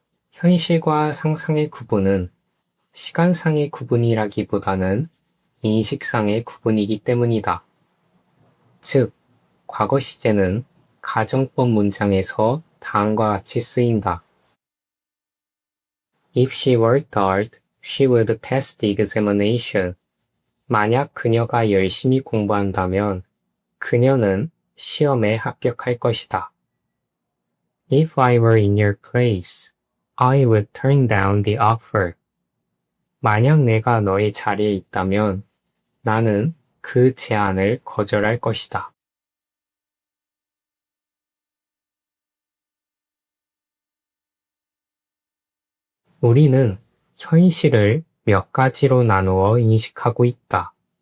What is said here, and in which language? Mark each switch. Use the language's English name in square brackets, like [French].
[Korean] 현실과 상상의 구분은 시간상의 구분이라기보다는 인식상의 구분이기 때문이다. 즉, 과거 시제는 가정법 문장에서 다음과 같이 쓰인다. [English] If she worked hard, she would pass the examination. [Korean] 만약 그녀가 열심히 공부한다면 그녀는 시험에 합격할 것이다. [English] If I were in your place, I would turn down the offer. [Korean] 만약 내가 너의 자리에 있다면 나는 그 제안을 거절할 것이다. 우리는 현실을 몇 가지로 나누어 인식하고 있다.